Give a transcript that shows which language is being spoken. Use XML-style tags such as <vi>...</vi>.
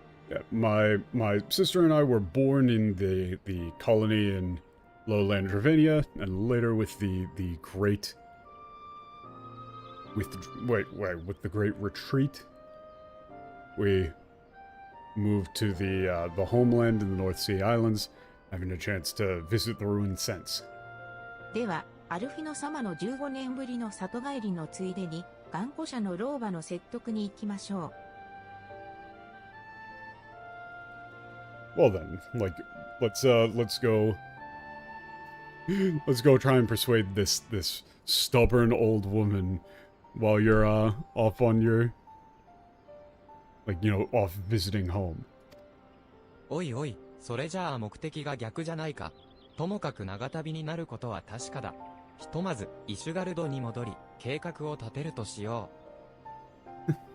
<en>Yeah, my sister and I were born in the colony in Lowland Dravania, and later with the great with the great retreat, we moved to the homeland in the North Sea Islands, having a chance to visit the ruins since.</en> <ja>では、アルフィノ様の15年ぶりの里帰りのついでに、頑固者の老婆の説得に行きましょう。</ja> <en>Well then, like, let's go try and persuade this stubborn old woman while you're off on your, like, you know, off visiting home.</en> <ja>おいおい、それじゃあ目的が逆じゃないか。ともかく長旅になることは確かだ。ひとまずイシュガルドに戻り、計画を立てるとしよう。</ja>